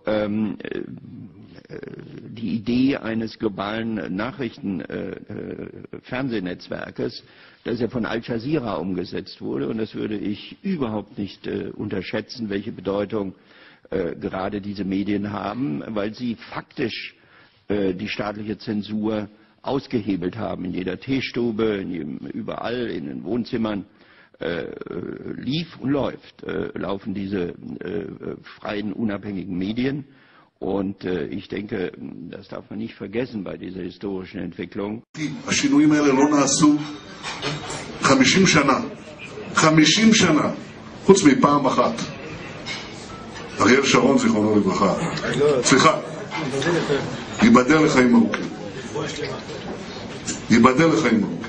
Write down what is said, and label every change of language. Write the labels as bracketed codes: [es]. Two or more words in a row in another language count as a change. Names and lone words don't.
[de] die Idee eines globalen Nachrichten-Fernsehnetzwerkes, das ja von Al Jazeera umgesetzt wurde, und das würde ich überhaupt nicht unterschätzen, welche Bedeutung gerade diese Medien haben, weil sie faktisch die staatliche Zensur ausgehebelt haben. In jeder Teestube, überall in den Wohnzimmern lief und laufen diese freien, unabhängigen Medien. Und ich denke, das darf man nicht vergessen bei dieser historischen Entwicklung. [he] השינויים האלה לא נעשו 50 שנה. 50 שנה. חוץ מפעם אחת. אריאל שרון, זיכרונו לברכה. סליחה. ייבדל לחיים ארוכים. ייבדל לחיים ארוכים.